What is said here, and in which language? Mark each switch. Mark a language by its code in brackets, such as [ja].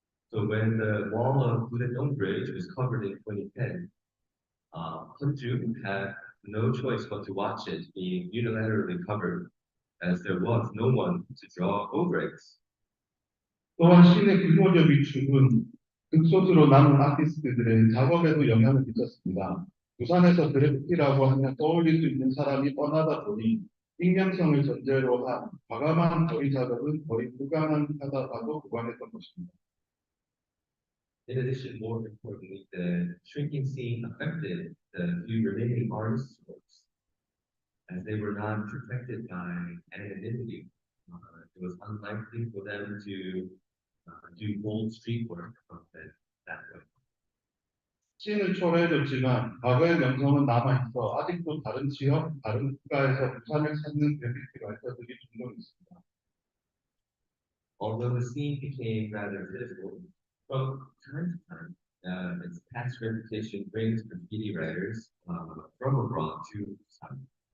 [en] So when the wall of Budae Bridge was covered in 2010, Hunju had no choice but to watch it being unilaterally covered, as there was no one to draw over it. [ko] 또한 신의 규모적 위축은 극소수로 남은 아티스트들의 작업에도 영향을 미쳤습니다. 부산에서 그래피티라고 하면 떠올릴 수 있는 사람이 뻔하다 보니 익명성을 전제로 한 과감한 거리 작업은 거의 불가능하다고 보관했던 것입니다. [en] In addition, more importantly, the shrinking scene affected the few remaining artists' works, as they were not protected by anonymity. It was unlikely for them to do bold street work that way. [ko] 신을 초래해줬지만 과거의 명성은 남아있어 아직도 다른 지역, 다른 국가에서 부산을 찾는 그래피티 라이터들이 종종 있습니다. [en] Although the scene became rather visible, from time to time, its past reputation brings graffiti writers from abroad to Busan.